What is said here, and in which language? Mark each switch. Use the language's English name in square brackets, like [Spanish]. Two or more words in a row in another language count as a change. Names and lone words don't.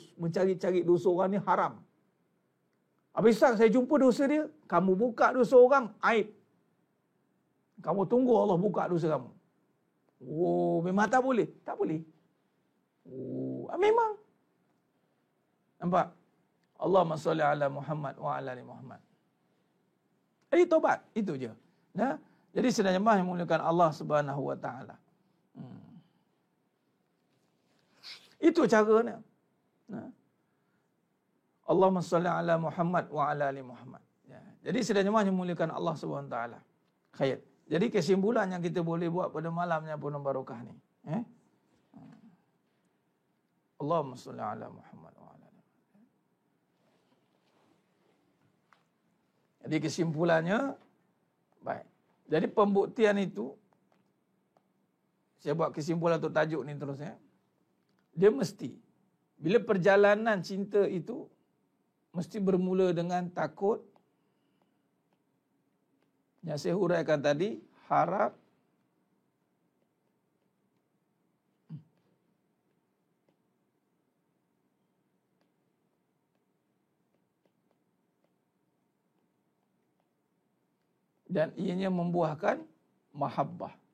[Malay] Mencari-cari dosa orang ni haram. Habis saya jumpa dosa dia, kamu buka dosa orang, aib. Kamu tunggu Allah buka dosa kamu. Memang tak boleh? Tak boleh. Memang. Nampak? [Arabic] اللهم صل على محمد وعلى آل محمد. [Malay] Jadi taubat, itu je. Jadi sebenarnya jemaah yang memuliakan [Arabic] الله سبحانه وتعالى. [Malay] Itu caranya. [Arabic] اللهم صل على محمد وعلى آل محمد. [Malay] Jadi sebenarnya jemaah yang memuliakan [Arabic] الله سبحانه وتعالى. [Malay] Khair. Jadi kesimpulan yang kita boleh buat pada malamnya penuh barakah ni, [Arabic] اللهم صل على محمد وعلى آل محمد. [Malay] Jadi kesimpulannya baik. Jadi pembuktian itu, saya buat kesimpulan untuk tajuk ni terus ya. Dia mesti, bila perjalanan cinta itu mesti bermula dengan takut, yang saya huraikan tadi, harap, dan ianya membuahkan mahabbah.